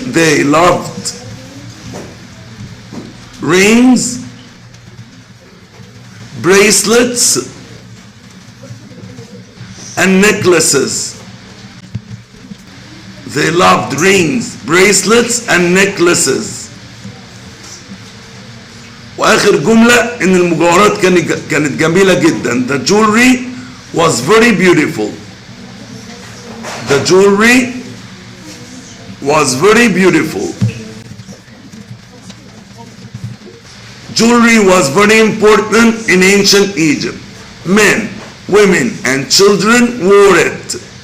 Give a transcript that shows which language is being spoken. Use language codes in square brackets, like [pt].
[en] They loved rings, bracelets and necklaces. They loved rings, bracelets and necklaces. [ar] واخر جملة ان المجوهرات كانت جميلة جدا. [en] The jewelry was very beautiful. The jewelry was very beautiful. Jewelry was very important in ancient Egypt. Men, women and children wore it.